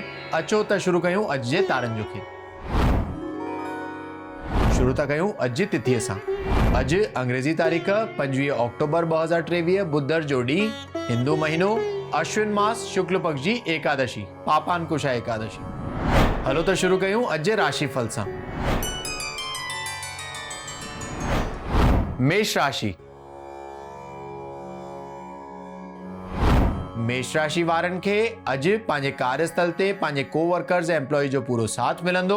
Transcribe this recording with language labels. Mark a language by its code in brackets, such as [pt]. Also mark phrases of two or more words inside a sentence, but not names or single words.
[sd] अचो त शुरू कयूं अॼु जे तारनि जो खेल। शुरू था कयूं अॼु जी तिथीअ सां। अॼु अंग्रेज़ी तारीख़ 25 अक्टूबर 2023 बुधर जो ॾींहुं, हिंदू महीनो अश्विन मास शुक्ल पक्ष जी एकादशी पापानकुशा एकादशी। हलो त शुरू कयूं अॼु जे राशिफल सां। मेष राशि। मेष राशि वारनि खे अॼु पंहिंजे कार्यस्थल ते पंहिंजे कोवर्कर्स ऐं एम्प्लॉय जो पूरो साथ मिलंदो।